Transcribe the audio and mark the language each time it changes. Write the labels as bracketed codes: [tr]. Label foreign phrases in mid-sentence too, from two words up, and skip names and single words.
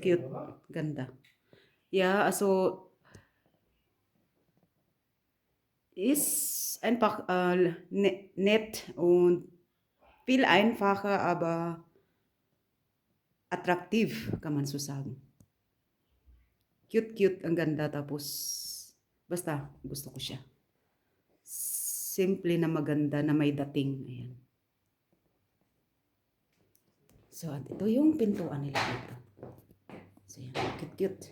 [de] kriegen, oder? [tl] Ganda. [de] Ja, also ist einfach nett und viel einfacher, aber attraktiv, kann man so sagen. [tl] Cute, ang ganda. Tapos, basta, gusto ko siya. Simple na maganda na may dating. Ayan. So, at ito yung pintuan nila dito. So, yan. Cute.